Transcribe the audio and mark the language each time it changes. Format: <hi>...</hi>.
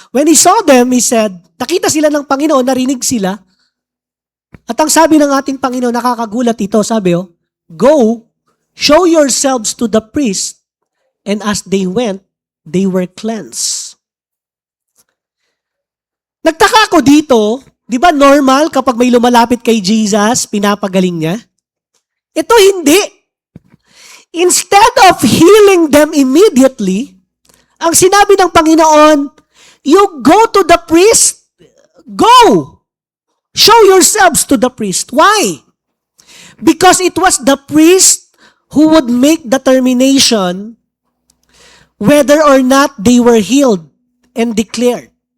<en>When he saw them, he said,</en> <tl>nakita sila ng Panginoon, narinig sila. At ang sabi ng ating Panginoon, nakakagulat ito, sabi,</tl> <en>go, show yourselves to the priest, and as they went, they were cleansed.</en> <tl>Nagtaka ako dito, di ba normal kapag may lumalapit kay Jesus, pinapagaling niya? Ito hindi.</tl> <en>Instead of healing them immediately,</en> <tl>ang sinabi ng Panginoon,</tl> <en>you go to the priest, go! Show yourselves to the priest. Why? Because it was the priest who would make determination whether or not they were healed and declared.</en>